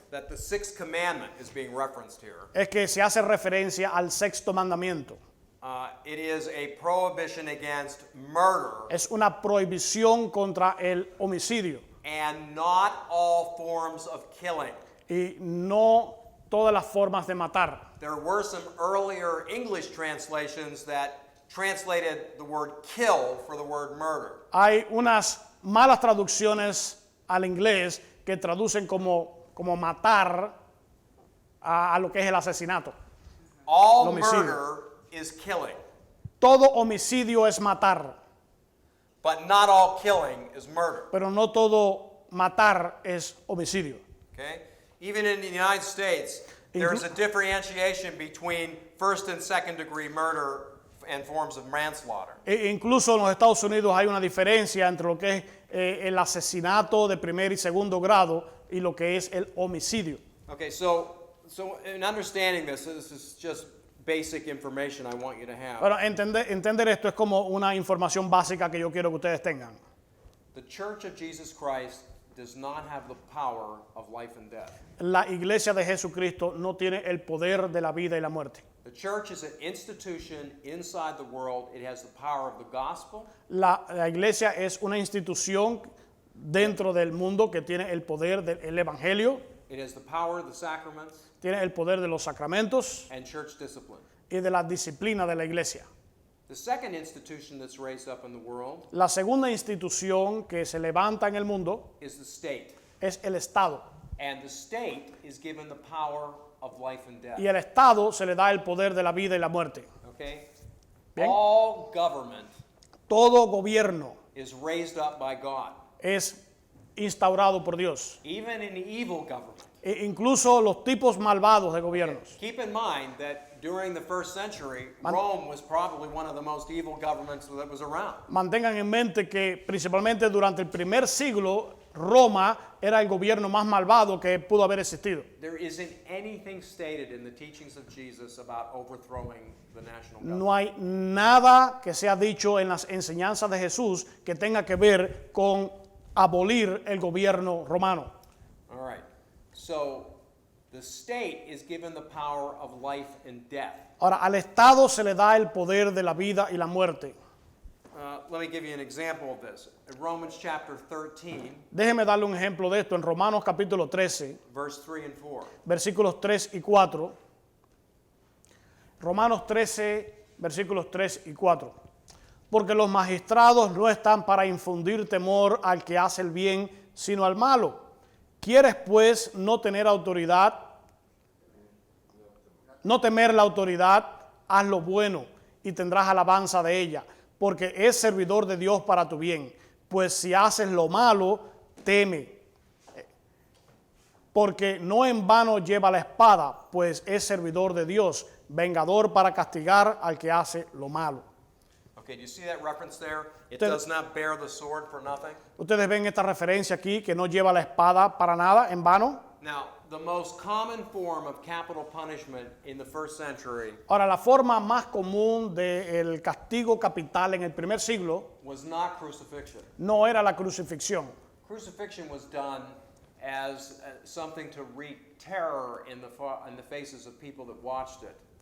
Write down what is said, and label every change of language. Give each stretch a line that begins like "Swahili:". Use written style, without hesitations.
English: that the sixth commandment is being referenced here.
Spanish: es que se hace referencia al sexto mandamiento.
English: It is a prohibition against murder
Spanish: Es una prohibición contra el homicidio
English: and not all forms of killing.
Spanish: y no todas las formas de matar.
English: There were some earlier English translations that translated the word kill for the word murder.
Spanish: Hay unas malas traducciones al inglés que traducen como matar a lo que es el asesinato.
English: All
Spanish: El homicidio.
English: murder is killing,
Spanish: Todo homicidio es matar,
English: but not all killing is murder.
Spanish: pero no todo matar es homicidio.
English: Okay? Even in the United States, there's a differentiation between first and second degree murder and forms of manslaughter.
Spanish: Incluso en los Estados Unidos hay una diferencia entre lo que es el asesinato de primer y segundo grado y lo que es el homicidio.
English: Okay, so in understanding this is just basic information I want you to have.
Spanish: Bueno, entender esto es como una información básica que yo quiero que ustedes tengan.
English: The Church of Jesus Christ does not have the power of life and death.
Spanish: La iglesia de Jesucristo no tiene el poder de la vida y la muerte.
English: The church is an institution inside the world. It has the power of the gospel.
Spanish: La iglesia es una institución dentro del mundo que tiene el poder del evangelio,
English: It has the power of the sacraments
Spanish: tiene el poder de los sacramentos
English: and church discipline.
Spanish: y de la disciplina de la iglesia.
English: The second institution that's raised up in the world
Spanish: La segunda institución que se levanta en el mundo
English: is the state.
Spanish: es el Estado.
English: And the state is given the power of life and death.
Spanish: Y al Estado se le da el poder de la vida y la muerte.
English: Okay?
Spanish: Bien.
English: All government
Spanish: Todo gobierno
English: is raised up by God.
Spanish: es instaurado por Dios.
English: Even an evil government.
Spanish: Incluso los tipos malvados de gobiernos.
English: Keep in mind that during the first century,
Spanish: Man-
English: Rome was probably one of the most evil governments that was around.
Spanish: Mantengan en mente que principalmente durante el primer siglo Roma era el gobierno más malvado que pudo haber existido.
English: There isn't anything stated in the teachings of Jesus about overthrowing the national government.
Spanish: No hay nada que sea dicho en las enseñanzas de Jesús que tenga que ver con abolir el gobierno romano.
English: All right. So the state is given the power of life and death.
Spanish: Ahora, al Estado se le da el poder de la vida y la muerte.
English: Let me give you an example of this. In Romans chapter 13,
Spanish: Déjeme darle un ejemplo de esto en Romanos capítulo 13,
English: verse 3 and 4.
Spanish: versículos 3 y 4. Romanos 13, versículos 3 y 4. Porque los magistrados no están para infundir temor al que hace el bien, sino al malo. ¿Quieres pues no tener autoridad? No temer la autoridad, haz lo bueno y tendrás alabanza de ella, porque es servidor de Dios para tu bien. Pues si haces lo malo, teme. Porque no en vano lleva la espada, pues es servidor de Dios, vengador para castigar al que hace lo malo.
English: Okay, do you see that reference there? It
Spanish: Te-
English: does not bear the sword for nothing.
Spanish: Ustedes ven esta referencia aquí, que no lleva la espada para nada, en vano.
English: Now, the most common form of capital punishment in the first century
Spanish: Ahora, la forma más común del castigo capital en el primer siglo
English: was not crucifixion.
Spanish: no era la crucifixión.
English: Crucifixion was done as something to wreak terror in the faces of people that watched it.